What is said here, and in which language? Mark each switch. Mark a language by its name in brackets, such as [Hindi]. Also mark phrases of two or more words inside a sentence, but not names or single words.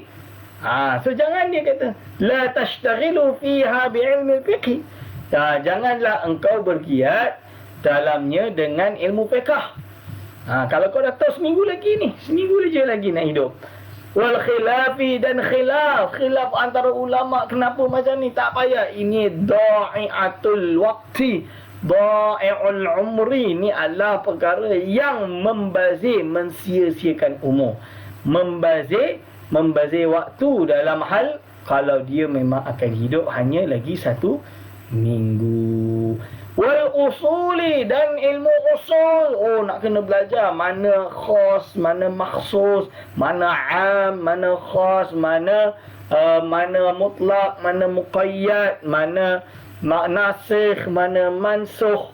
[Malay] So jangan dia kata [Arabic] لا تشتغل فيها بعلم الفقه. [Malay] Janganlah engkau bergiat dalamnya dengan ilmu fiqh. Kalau kau dah tahu seminggu lagi nak hidup. [Arabic] والخلاف [Malay] dan khilaf antara ulama, kenapa macam ni, tak payah. [Arabic] Ini ضيعة الوقت، ضياع العمر, [Malay] ni adalah perkara yang membazir, mensia-siakan umur, membazir waktu dalam hal kalau dia memang akan hidup hanya lagi 1 minggu. [Arabic] والأصول [Malay] dan ilmu usul, nak kena belajar mana khas, mana makhsus, mana am, mana khas, mana mutlak, mana muqayyad, mana nasikh, mana mansukh.